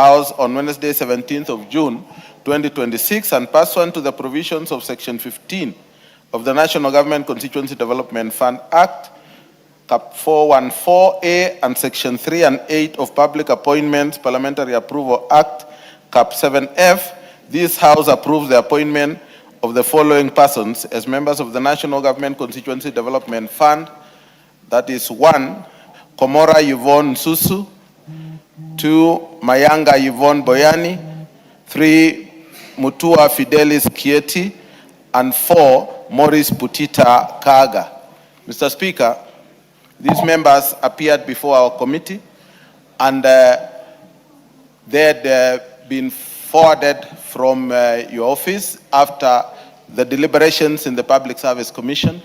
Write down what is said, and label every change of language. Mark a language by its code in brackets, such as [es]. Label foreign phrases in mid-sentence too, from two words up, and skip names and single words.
[en] House on Wednesday, 17th of June, 2026, and pursuant to the provisions of Section 15 of the National Government Constituency Development Fund Act, Cap 414A, and Section 3 and 8 of Public Appointments Parliamentary Approval Act, Cap 7F, this House approves the appointment of the following persons as members of the National Government Constituency Development Fund. That is 1, Komora Yvonne Susu, 2, Mayanga Yvonne Boyani, 3, Mutua Fidelis Kieti, and 4, Maurice Putita Kaga. Mr. Speaker, these members appeared before our committee and they had been forwarded from your office after the deliberations in the Public Service Commission.